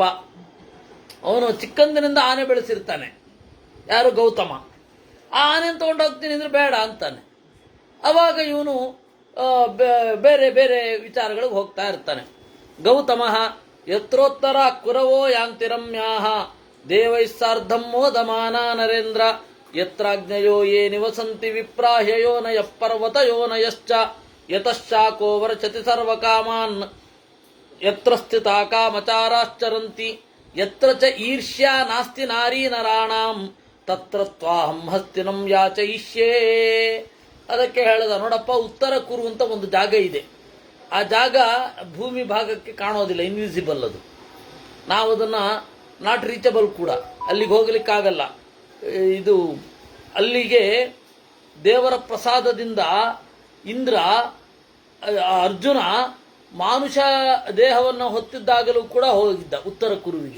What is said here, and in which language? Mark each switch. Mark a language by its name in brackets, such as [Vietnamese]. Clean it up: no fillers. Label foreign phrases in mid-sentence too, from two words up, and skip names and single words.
[Kannada] ಅವನು ಚಿಕ್ಕಂದಿನಿಂದ ಆನೆ ಬೆಳೆಸಿರ್ತಾನೆ, ಯಾರು ಗೌತಮ. ಆ ಆನೆ ತಗೊಂಡು ಹೋಗ್ತೀನಿ ಅಂದ್ರೆ ಬೇಡ ಅಂತಾನೆ. ಅವಾಗ ಇವನು ಬೇರೆ ಬೇರೆ ವಿಚಾರಗಳಿಗೆ ಹೋಗ್ತಾ ಇರ್ತಾನೆ. [Sanskrit] ಗೌತಮ ಯತ್ರೋತ್ತರ ಕುರವೋ ಯಾಂತಿ ರಮ್ಯಾಹ ದೇವೈಸ್ಸಾರ್ಧಂ ಮೋದಮಾನ ನರೇಂದ್ರ ಯತ್ರಾಜ್ಞಯೋ ಯೇ ನಿವಸಂತಿ ವಿಪ್ರಾಹ್ಯಯೋನಯ ಪರ್ವತಯೋನಯಶ್ಚ ಯತಶ್ಚಾಕೋ ವರ್ಚತಿ ಸರ್ವಕಾಮಾನ್ ಯತ್ರ ಸ್ಥಿತಾ ಕಾಮಚಾರಾಶ್ಚರಂತಿ ಯತ್ರ ಚ ಈರ್ಷ್ಯಾ ನಾಸ್ತಿ ನಾರೀ ನರಾಣಾಂ ತತ್ರ ತ್ವಾಹಂ ಹಸ್ತಿನಂ ಯಾಚಯಿಷ್ಯೇ. [Kannada] ಅದಕ್ಕೆ ಹೇಳಿದ, ನೋಡಪ್ಪ, ಉತ್ತರ ಕುರು ಅಂತ ಒಂದು ಜಾಗ ಇದೆ. ಆ ಜಾಗ ಭೂಮಿ ಭಾಗಕ್ಕೆ ಕಾಣೋದಿಲ್ಲ, ಇನ್ವಿಸಿಬಲ್. ಅದು ನಾವು ಅದನ್ನು [English] not reachable [Kannada] ಕೂಡ, ಅಲ್ಲಿಗೆ ಹೋಗ್ಲಿಕ್ಕಾಗಲ್ಲ. ಇದು ಅಲ್ಲಿಗೆ ದೇವರ ಪ್ರಸಾದದಿಂದ ಇಂದ್ರ ಅರ್ಜುನ ಮಾನುಷ ದೇಹವನ್ನು ಹೊತ್ತಿದ್ದಾಗಲೂ ಕೂಡ ಹೋಗಿದ್ದ ಉತ್ತರ ಕುರುವಿಗೆ.